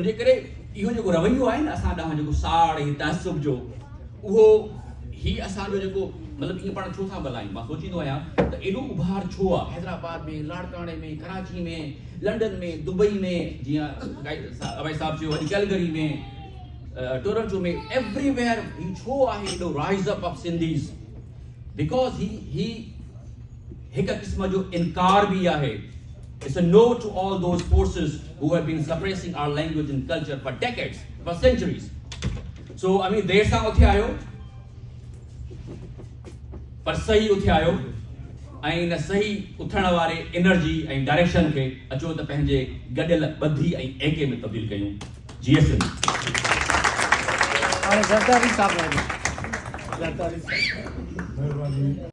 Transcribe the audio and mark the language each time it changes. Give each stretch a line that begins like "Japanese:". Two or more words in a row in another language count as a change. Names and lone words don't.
Sindhi: उनजे करे इहो जेको रवैयो आहे न असां ॾांहुं जेको साड़ ऐं तअसुब जो, उहो ही असांजो जेको मतिलबु ईअं पाण छो था ॻाल्हायूं। मां सोचींदो आहियां त एॾो उभार छो आहे हैदराबाद में, लाड़काणे में, कराची में, लंडन में, दुबई में, जीअं अबाई साहब चयो, वरी कैलगरी में, टोरंटो में, एवरीवेयर ही छो आहे एॾो
English: rise up of Sindhis?
Sindhi: बिकॉज़ ही हिकु क़िस्म जो इनकार बि आहे।
English: It's a no to all those forces who have been suppressing our language and culture for decades, for centuries. So, I mean,
Sindhi: देर सां उथे आयो, पर सही उथे आयो, ऐं इन सही उथण वारे एनर्जी ऐं डायरेक्शन खे अचो त पंहिंजे गॾियल ॿधी ऐं एके में तब्दील कयूं। GSM। हाणे ज़रदारी साहब